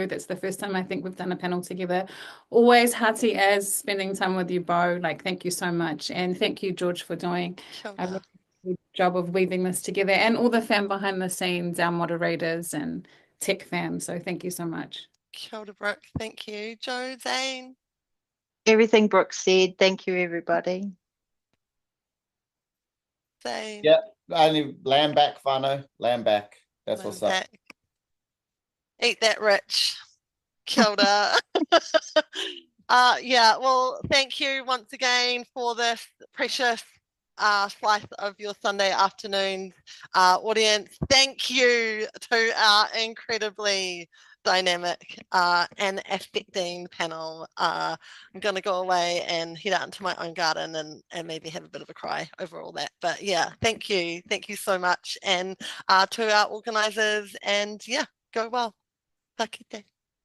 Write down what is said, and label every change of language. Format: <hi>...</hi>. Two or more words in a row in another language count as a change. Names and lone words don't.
<en>That's the first time I think we've done a panel together. Always hearty as spending time with you, Bo. Like, thank you so much. And thank you, George, for doing a really good job of weaving this together, and all the fam behind the scenes, our moderators and tech fam. So thank you so much.</en> <mi>Kia ora, Brooke.</mi> <en>Thank you. Joe, Zane. Everything Brooke said. Thank you, everybody. Zane. Yeah, only land back, whānau, land back. That's what's up. Eat that rich.</en> <mi>Kia ora.</mi> <en>Yeah, well, thank you once again for this precious slice of your Sunday afternoon audience. Thank you to our incredibly dynamic and affecting panel. I'm going to go away and head out into my own garden and maybe have a bit of a cry over all that. But yeah, thank you. Thank you so much. And to our organisers, and yeah, go well.</en> <mi>Ka kite.</mi>